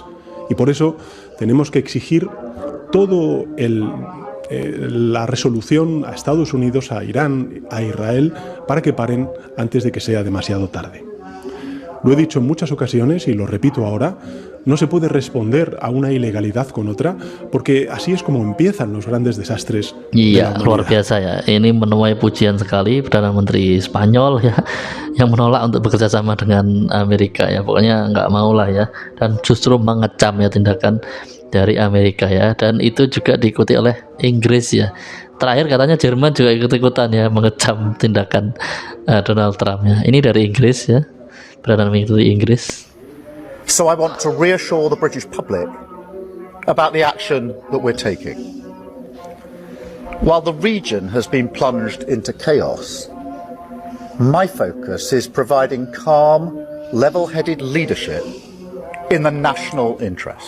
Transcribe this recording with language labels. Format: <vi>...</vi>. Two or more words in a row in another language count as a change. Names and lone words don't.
<es>Y por eso tenemos que exigir todo la resolución a Estados Unidos, a Irán, a Israel, para que paren antes de que sea demasiado tarde. Lo he dicho en muchas ocasiones y lo repito ahora: no se puede responder a una ilegalidad con otra, porque así es como empiezan los grandes desastres.</es> <id>Iya, luar biasa ya. Ini menuai pujian sekali Perdana Menteri Spanyol ya, yang menolak untuk bekerja sama dengan Amerika ya. Pokoknya nggak mau lah ya, dan justru mengecam ya tindakan dari Amerika ya. Dan itu juga diikuti oleh Inggris ya. Terakhir katanya Jerman juga ikut-ikutan ya, mengecam tindakan Donald Trump ya. Ini dari Inggris ya, Perdana Menteri Inggris.</id> <en>So I want to reassure the British public about the action that we're taking. While the region has been plunged into chaos, my focus is providing calm, level-headed leadership in the national interest.</en>